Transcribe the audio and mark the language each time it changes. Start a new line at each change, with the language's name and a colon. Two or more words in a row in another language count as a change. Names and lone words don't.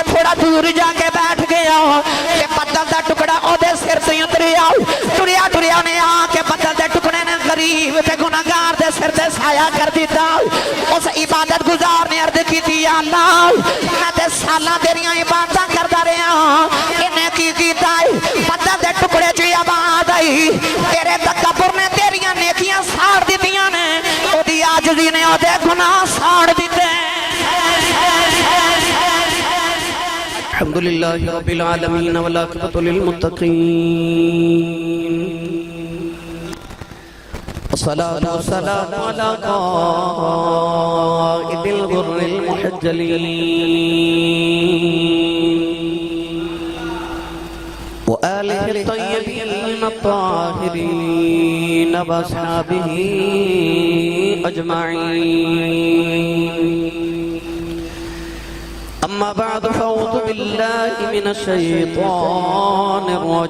Punjabi: ਥੋੜ੍ਹਾ ਦੂਰ ਜਾਕੇ ਬੈਠ ਗਿਆ ਤੇ ਪੱਥਰ ਦਾ ਟੁਕੜਾ ਓਹਦੇ ਸਿਰ ਸੇ ਉਤਰਿਆ ਟੁਰਿਆ ਨੇ ਆਕੇ ਪੱਥਰ ਦੇ ਟੁਕੜੇ ਨੇ ਗ਼ਰੀਬ ਤੇ ਗੁਨਾਹਗਾਰ ਦੇ ਸਿਰ ਤੇ ਸਾਇਆ ਕਰ ਦਿੱਤਾ ਉਸ ਇਬਾਦਤ ਗੁਜ਼ਾਰ ਨੇ ਅਰਜ਼ ਕੀ ਥੀ ਅੱਲਾਹ ਮੈਂ ਤੇ ਸਾਲਾਂ ਤੇਰੀਆਂ ਇਬਾਦਤਾਂ ਕਰਦਾ ਰਿਹਾ ਇਨ੍ਹੇ ਕੀ ਕੀਤਾ ਪੱਥਰ ਦੇ ਟੁਕੜੇ ਚ ਆਵਾਜ਼ ਆਈ ਤੇਰੇ ਤਕੱਬੁਰ ਨੇ ਤੇਰੀਆਂ ਨੇਕੀਆਂ ਸਾੜ ਦਿੱਤੀਆਂ ਨੇ ਓਹਦੀ ਆਜਜ਼ੀ ਨੇ ਓਹਦੇ ਗੁਨਾਹ ਸਾੜ ਦਿੱਤੇ
Arabic: الحمد لله رب العالمين والعاقبة للمتقين والصلاة والسلام على قائد الغر المحجلين وآله الطيبين الطاهرين وأصحابه أجمعين أما بعد فأعوذ بالله من الشيطان